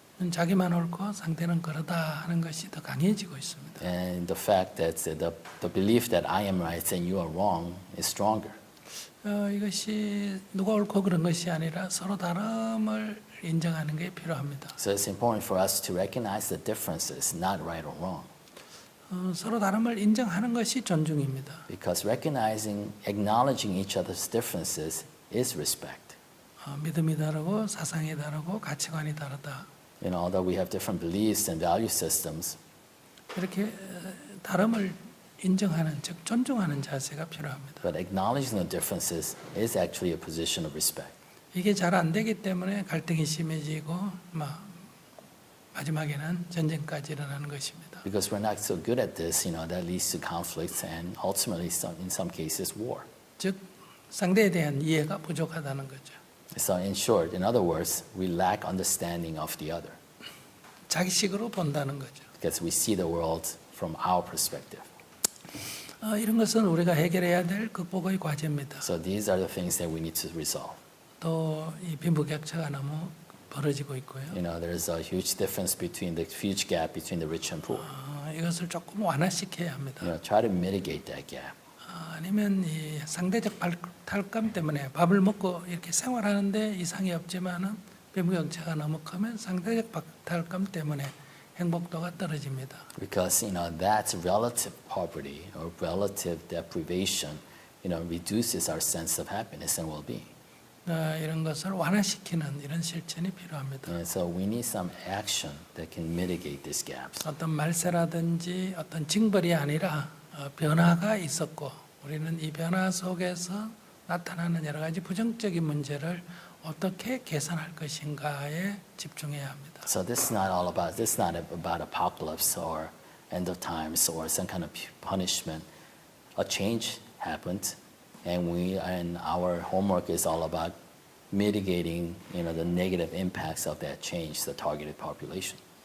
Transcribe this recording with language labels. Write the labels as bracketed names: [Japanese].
[Korean] 자기만 옳고 상대는 그러다 하는 것이 더 강해지고 있습니다. [English] And the fact that the belief that I am right and you are wrong is stronger. [Korean] 이것이 누가 옳고 그런 것이 아니라 서로 다름을 인정하는 게 필요합니다. [English] So it's important for us to recognize the differences, not right or wrong. [Korean] 서로 다름을 인정하는 것이 존중입니다. [English] Because acknowledging each other's differences is respect. [Korean] 믿음이 다르고 사상이 다르고 가치관이 다르다. [English] Although we have different beliefs and value systems, [Korean] 이렇게 다름을 인정하는 즉 존중하는 자세가 필요합니다. [English] but acknowledging the differences is actually a position of respect. [Korean] 이게 잘 안 되기 때문에 갈등이 심해지고 마지막에는 전쟁까지 일어나는 것입니다. [English] Because we're not so good at this, that leads to conflicts and ultimately, in some cases, war. [Korean] 즉 상대에 대한 이해가 부족하다는 거죠. [English] So in short, in other words, we lack understanding of the other. [Korean] 자기식으로 본다는 거죠. [English] Because we see the world from our perspective. [Korean] 이런 것은 우리가 해결해야 될 극복의 과제입니다. [English] So these are the things that we need to resolve. [Korean] 또 이 빈부격차가 너무 벌어지고 있고요. [English] There's a huge difference between the huge gap between the rich and poor. [Korean] 이것을 조금 완화시켜야 합니다. [English] Try to mitigate that gap. [Korean] 아니면 이 상대적 박탈감 때문에 밥을 먹고 이렇게 생활하는데 이상이 없지만은 빈부격차가 너무 크면 상대적 박탈감 때문에 행복도가 떨어집니다. [English] Because that's relative poverty or relative deprivation, reduces our sense of happiness and well-being. [Korean] 이런 것을 완화시키는 이런 실천이 필요합니다. [English] And so we need some action that can mitigate these gaps. [Korean] 어떤 말세라든지 어떤 징벌이 아니라 변화가 있었고 우리는 이 변화 속에서 나타나는 여러 가지 부정적인 문제를 어떻게 개선할 것인가에 집중해야 합니다. [English] So this is not about apocalypse or end of times or some kind of punishment. A change happened, and our homework is all about mitigating, the negative impacts of that change, the targeted population.